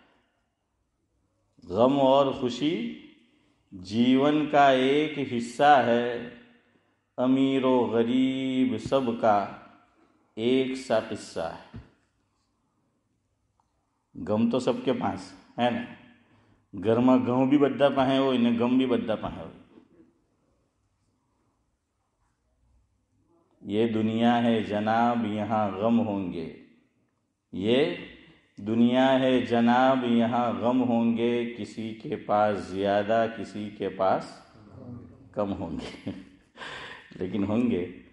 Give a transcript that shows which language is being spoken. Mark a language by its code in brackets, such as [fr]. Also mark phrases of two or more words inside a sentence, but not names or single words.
[ur] غم اور خوشی جیون کا ایک حصہ ہے، امیر و غریب سب کا ایک سا قصہ ہے۔ غم تو سب کے پاس ہے نا، گھر میں [gu] گھઉં بھی બધા પાસે હોય ને ગમ بھی બધા પાસે હોય۔ [ur] یہ دنیا ہے جناب یہاں غم ہوں گے، یہ دنیا ہے جناب یہاں غم ہوں گے، کسی کے پاس زیادہ کسی کے پاس کم ہوں گے لیکن ہوں گے۔